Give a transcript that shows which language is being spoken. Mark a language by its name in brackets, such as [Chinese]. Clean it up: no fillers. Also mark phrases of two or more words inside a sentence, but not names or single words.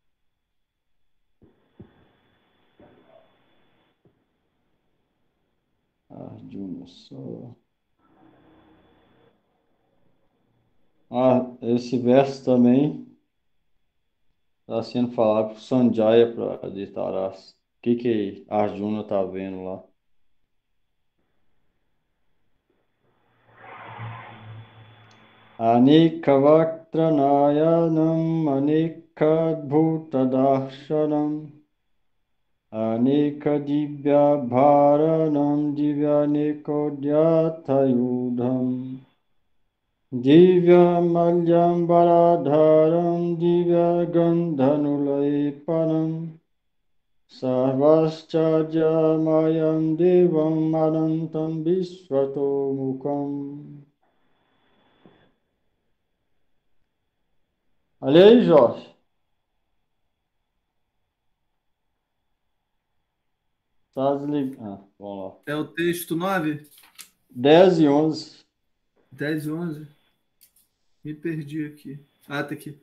[Portuguese] Arjuna só. Esse verso também está sendo falado para Sanjaya para Dhritarashtra. O que Arjuna está vendo lá? [Sanskrit] अनेकवक्त्रनयनम् अनेकाद्भुतदर्शनम् अनेकदिव्य दिव्यानेकोद्यतायुधम् दिव्यमाल्याम्बरधरम् दिव्यगन्धानुलेपनम् सर्वाश्चर्यमयम् देवम् अनन्तम् विश्वतोमुखम्. [Portuguese] Olha aí, Jorge. Tá desligado. Vamos lá. É o texto 9, 10 e 11, 10 e 11. Me perdi aqui. Ah, tá aqui.